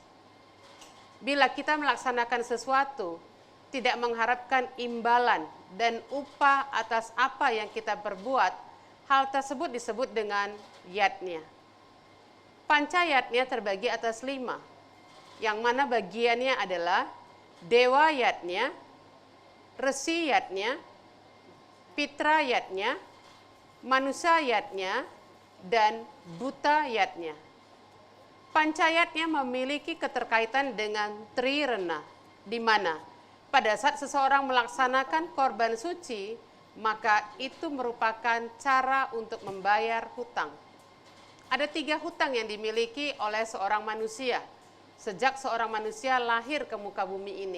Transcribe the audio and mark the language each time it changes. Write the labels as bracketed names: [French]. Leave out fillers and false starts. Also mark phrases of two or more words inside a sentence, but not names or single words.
[Indonesian] Bila kita melaksanakan sesuatu, tidak mengharapkan imbalan dan upah atas apa yang kita perbuat, hal tersebut disebut dengan yatnya. Panchayatnya terbagi atas 5, yang mana bagiannya adalah Dewa Yatnya, Resi Yatnya, Pitra Yatnya, Manusia Yatnya, dan Buta Yatnya. Panchayatnya memiliki keterkaitan dengan Trirena, di mana pada saat seseorang melaksanakan korban suci, maka itu merupakan cara untuk membayar hutang. Ada 3 hutang yang dimiliki oleh seorang manusia sejak seorang manusia lahir ke muka bumi ini.